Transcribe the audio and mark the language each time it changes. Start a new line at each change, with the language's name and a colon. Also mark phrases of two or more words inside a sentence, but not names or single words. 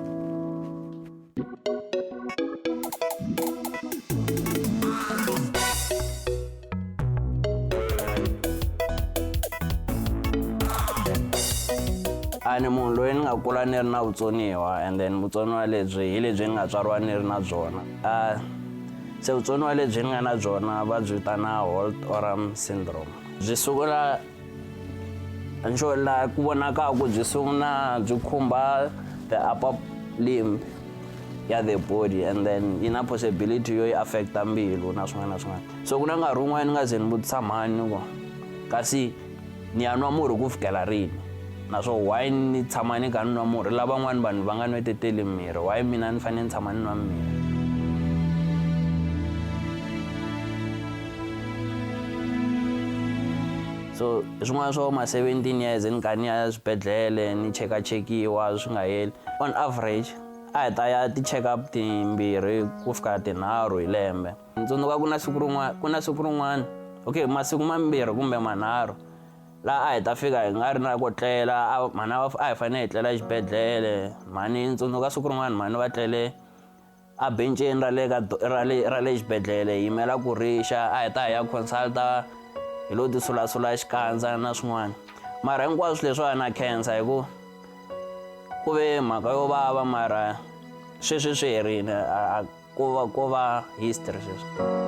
Tsonga: Ani munhu loyi ni nga kula ni ri na vutsoniwa
English: and then
Tsonga: vutsoniwa lebyi hi lebyi ni nga tswariwa ni ri na byona. Se vutsoniwa lebyi ni nga na byona va byi vitana Holt Oram syndrome. Byi sungula nxo la ku vonaka ku byi sungula byi khumba
English: the upper limb
Tsonga: ya
English: the body and then
Tsonga: ina possibility yo affecta mbilu na swin'wana na swin'wana. So ku na nkarhi wun'wana ni nga ze ni vutisa mhani ko kasi ni ya nwa murhi ku fikela rini. Naso why ni tshama ni ka nwa murhi lava van'wana vanhu va nga nweteteli mirhi why mina ni fanele ni tshama ni nwa mirhi. So swin'wana swa ma 17 years ni ka ni ya swibedhlele ni chekiwa swi nga heli
English: on average
Tsonga: a hi ta ya ti-check up timbirhi ku fika tinharhu hi lembe. Ntsundzuka ku na siku rin'wana okay masiku mambirhi kumbe manharhu la a hi ta fika hi nga ri na ku tlela mhana a hi fanele hi tlela exibedhlele mhani ntsundzuka siku rin'wana mhani va tlele a benceni ra le xibedhlele hi yimela ku rixa a hi ta hi ya consulta hi lo tisulasula xikandza na swin'wana mara hinkwaswo leswi na cancer hi ku ve mhaka yo vava mara sweswi swi herile ku va history sweswi.